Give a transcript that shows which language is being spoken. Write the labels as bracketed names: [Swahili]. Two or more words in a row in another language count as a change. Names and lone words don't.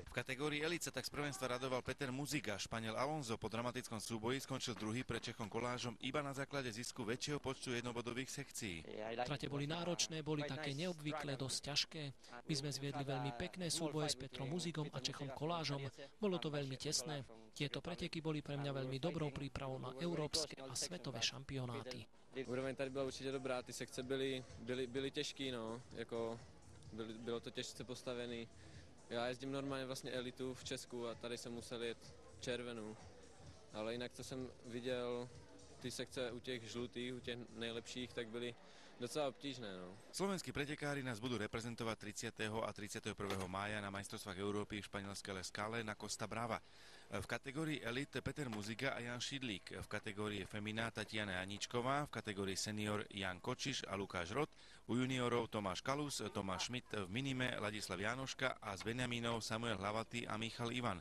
[Slovak] V kategórii elit sa tak z prvenstva radoval Peter Muziga. Španiel Alonso po dramatickom súboji skončil druhý pred Čechom Kolážom iba na základe zisku väčšieho počtu jednobodových sekcií. Trate boli náročné, boli také neobvyklé, dosť ťažké. My sme zviedli veľmi pekné súboje s Petrom Muzigom a Čechom Kolážom. Bolo to veľmi tesné. Tieto preteky boli pre mňa veľmi dobrou prípravou na európske a svetové šampionáty. [Czech] Úroveň tady byla určitě dobrá, ty sekce byly těžký, no, jako bylo to těžce postavený. Já jezdím normálně vlastně elitu v Česku a tady jsem musel jet červenou, ale jinak co jsem viděl, ty sekce u těch žlutých, u těch nejlepších, tak byly docela obtížné. No. [Slovak] Slovenskí pretekári nás budú reprezentovať 30. a 31. mája na majstrovstvách Európy v španielskej La Scale na Costa Brava. V kategórii elit Peter Muziga a Jan Šidlík, v kategórii femina Tatiana Janíčková, v kategórii senior Jan Kočiš a Lukáš Rot, u juniorov Tomáš Kalus, Tomáš Schmidt, v minime Ladislav Jánoška a z Benjamínov Samuel Hlavatý a Michal Ivan.